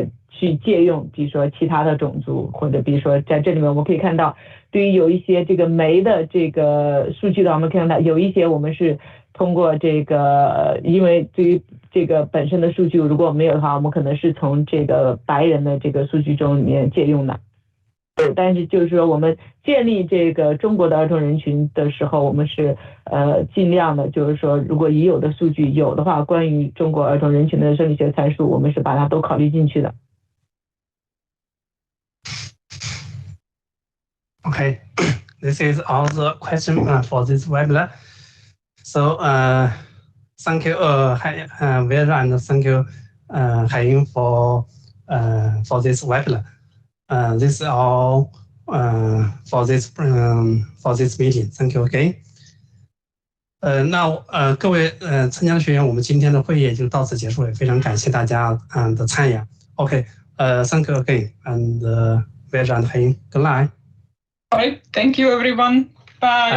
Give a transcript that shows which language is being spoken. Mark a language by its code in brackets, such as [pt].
[zh] 去借用，比如说其他的种族，或者比如说在这里面我们可以看到，对于有一些这个酶的这个数据的，我们可以看到有一些我们是通过这个，因为对于这个本身的数据如果没有的话，我们可能是从这个白人的这个数据中里面借用的。对，但是就是说我们建立这个中国的儿童人群的时候，我们是尽量的，就是说如果已有的数据有的话，关于中国儿童人群的生理学参数，我们是把它都考虑进去的。 [en] Okay, this is all the question for this webinar. So thank you, Vera, and thank you, Haiying, for this webinar. This is all for this meeting. Thank you again. [zh] 那各位参加的学员，我们今天的会议也就到此结束，也非常感谢大家的参与。 [en] OK, thank you again, and Vera and Haiying, good night. All right, thank you everyone. Bye.